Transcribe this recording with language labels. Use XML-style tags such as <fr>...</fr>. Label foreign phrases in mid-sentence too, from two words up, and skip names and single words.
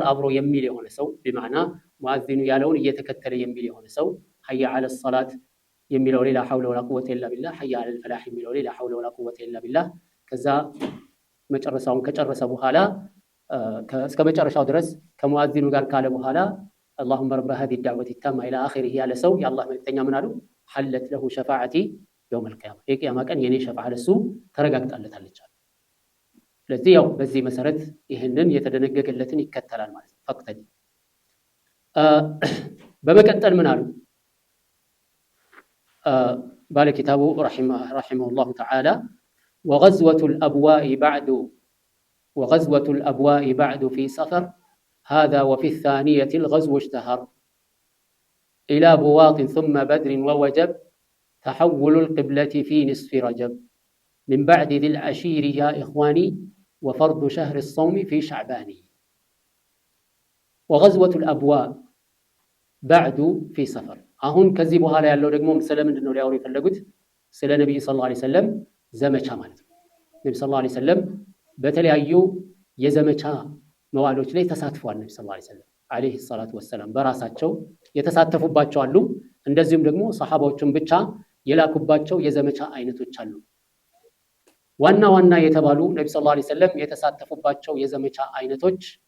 <am>አብሮ የሚል የሆነ ሰው በማዕና ሙአዚኑ ያለውን እየተከተለ የሚል የሆነ ሰው</am> <ar>حي على الصلاة</ar> <am>የሚለው ሌላ</am> <ar>حول ولا قوة إلا بالله፣ حي على الفلاح</ar> <am>የሚለው ሌላ</am> <ar>حول ولا قوة إلا بالله።</ar> <am>ከዛ መጨረሻውን ከጨረሰ በኋላ እስከ መጨረሻው ድረስ ከሙአዚኑ ጋር ካለ በኋላ</am> <ar>اللهم رب هذه الدعوة التامة إلى آخره</ar> <am>ያለ ሰው የአላህ መልእክተኛ ምን አሉ?</am> <ar>حلت له شفاعتي يوم القيامة፣</ar> <am>የቂያማ ቀን የኔ ሸፋዓ ለሱ ተረጋግጣለታለች። ስለዚህ ያው በዚህ መሰረት ይህንን የተደነገገለትን ይከተላል ማለት ነው። ፈቅተል በመቀጠል ምን አሉ ባለ ኪታቡ</am> <ar>رحمه الله تعالى وغزوة الأبواء بعد في سفر هذا وفي الثانية الغزو اشتهر إلى بواط ثم بدر ووجب تحول القبلة في نصف رجب من بعد ذي العشير يا إخواني وفرض شهر الصوم في شعبان وغزوة الأبواء بعد في سفر</ar> <am>አሁን ከዚህ በኋላ ያለው ደግሞ ስለምንድን ነው ሊያወሩ የፈለጉት? ስለ ነብዩ</am> <ar>صلى الله عليه وسلم</ar> <am>ዘመቻ ማለት ነው። ነብዩ</am> <ar>صلى الله عليه وسلم</ar> <am>በተለያዩ የዘመቻ መዋዕሎች ላይ ተሳትፈዋል። ነብዩ</am> <ar>صلى الله عليه الصلاة والسلام</ar> <am>በራሳቸው የተሳተፉባቸው አሉ። እንደዚሁም ደግሞ ሰሃባዎችን ብቻ የላኩባቸው የዘመቻ አይነቶች አሉ። ዋና ዋና የተባሉ ነብዩ</am> <ar>صلى الله عليه وسلم</ar> <am>የተሳተፉባቸው የዘመቻ አይነቶች</am>